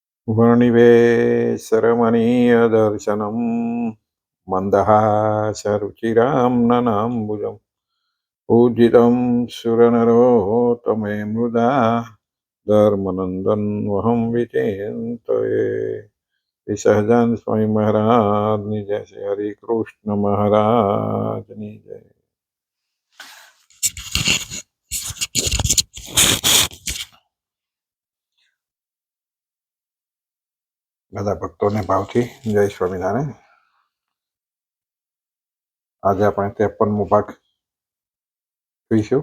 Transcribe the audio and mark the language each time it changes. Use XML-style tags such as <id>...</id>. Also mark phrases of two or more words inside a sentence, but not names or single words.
<sa>वर्णिवेशरमणीयदर्शनं मन्दहासरुचिरां ननाम्बुजं पूजितं सुरनरोत्तमे मृदा धर्मनन्दन वहं विचिन्तये।</sa> <gu>श्री सहजानंद स्वामी महाराज ની જય, શ્રી હરિ કૃષ્ણ મહારાજ ની જય। બધા ભક્તોને ભાવથી જય સ્વામિનારાયણ। આજે આપણે 53મો ભાગ જોઈશું।</gu>